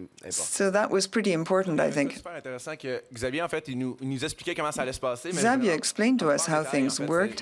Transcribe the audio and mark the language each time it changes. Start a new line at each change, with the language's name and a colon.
English: So that was pretty important, I think.
French: Super intéressant que Xavier, en fait, il nous expliquait comment ça allait se passer.
English: Xavier explained to us how things worked.